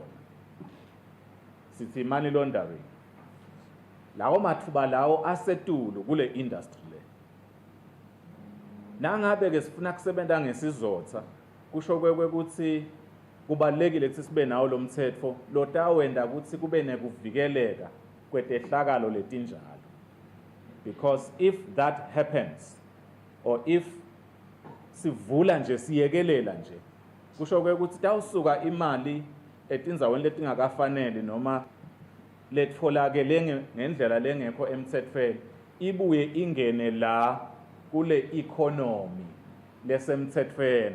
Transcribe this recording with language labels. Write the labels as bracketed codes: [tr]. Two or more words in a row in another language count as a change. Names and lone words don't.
[ss] Sithi [en] money laundering. [ss] Lawo mathuba lawo asetulu kule industry le. Nangabe ke sifuna kusebenta ngesizotha kusho kwekuthi kubalekile ukuthi sibe nawo lo mthetho lotawenda ukuthi kube nekuvikeleka kwetehlakalo letinjalo. [en] Because if that happens or if [ss] sivula nje siyekelela nje kusho ukuthi tawusuka imali etindzaweni letingakafanele noma letfolakele ngendlela lengekho emthethweni ibuye ingene la kule economy lesemthethweni.